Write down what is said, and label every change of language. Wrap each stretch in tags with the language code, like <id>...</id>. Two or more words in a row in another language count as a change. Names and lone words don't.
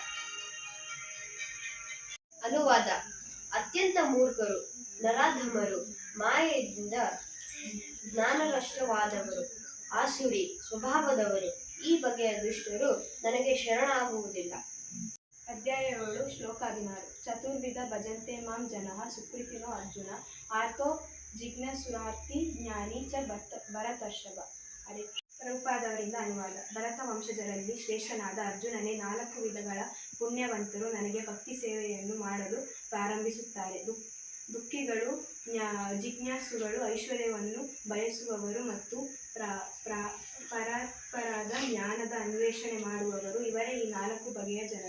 <kn>ಅನುವಾದ: ಅತ್ಯಂತ ಮೂರ್ಖರು, ನರಾಧಮರು, ಮಾಯೆಯಿಂದ ಜ್ಞಾನನಷ್ಟವಾದವರು, ಆಸುರಿ ಸ್ವಭಾವದವರು, ಈ ಬಗೆಯ ದುಷ್ಟರು ನನಗೆ ಶರಣಾಗುವುದಿಲ್ಲ. ಅಧ್ಯಾಯ 7 ಶ್ಲೋಕ 16.</kn> <sa>ಚತುರ್ವಿಧ ಭಜಂತೆ ಮಾಂ ಜನಃ ಸುಕೃತಿನೋ ಅರ್ಜುನ ಆರ್ತೋ ಜಿಜ್ಞಾಸುರಾರ್ಥಿ ಜ್ಞಾನಿ ಚ ಭರತರ್ಷಭ.</sa> <kn>ಪ್ರಭುಪಾದವರಿಂದ ಅನುವಾದ. ಭರತ ವಂಶಜರಲ್ಲಿ ಶ್ರೇಷ್ಠನಾದ ಅರ್ಜುನನೇ 4 ವಿಧಗಳ ಪುಣ್ಯವಂತರು ನನಗೆ ಭಕ್ತಿ ಸೇವೆಯನ್ನು ಮಾಡಲು ಪ್ರಾರಂಭಿಸುತ್ತಾರೆ. ದುಃಖಿಗಳು, ಜಿಜ್ಞಾಸುಗಳು, ಐಶ್ವರ್ಯವನ್ನು ಬಯಸುವವರು ಮತ್ತು ಪರಾತ್ಪರಾದ ಜ್ಞಾನದ ಅನ್ವೇಷಣೆ ಮಾಡುವವರು, ಇವರೇ ಈ 4 ಬಗೆಯ ಜನರು.</kn>